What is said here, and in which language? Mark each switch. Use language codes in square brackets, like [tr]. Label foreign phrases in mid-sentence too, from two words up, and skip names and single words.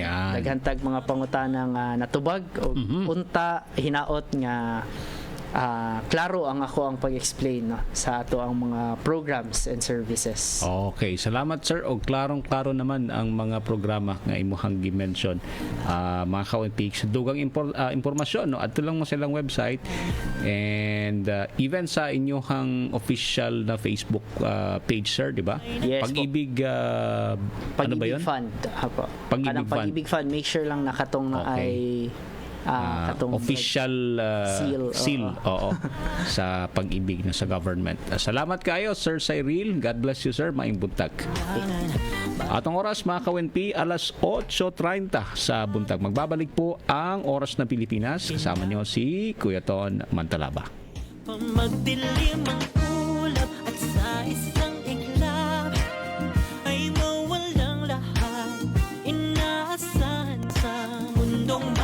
[ceb] Daghantag mga pangutana nga natubag o unta hinaot nga klaro ang ako ang pag-explain, no, sa ato ang mga [en] programs and services. [ceb] Okay, salamat sir. O klarong-klaro naman ang mga programa nga imuhang gi-mention. Mga ka-ONP, dugang impormasyon, no, adto lang mo silang website, and even sa inyong official na Facebook page, sir, di ba? Yes, [tl] Pag-ibig ano ba yun? Fund. Pag-ibig Fund. [ceb] Make sure lang nakatong na ay [en] official seal [ceb] sa pag-ibig na sa government. Salamat kayo, Sir Cyril. [en] God bless you, [ceb] sir. Maing buntag. Atong oras, mga ka-ONP, alas 8:30 sa buntag. [tl] Magbabalik po ang Oras ng Pilipinas. Kasama niyo si Kuya Ton Mantalaba. Magdilim ang ulap at sa isang iglap ay mawalang lahat inaasahan sa mundo.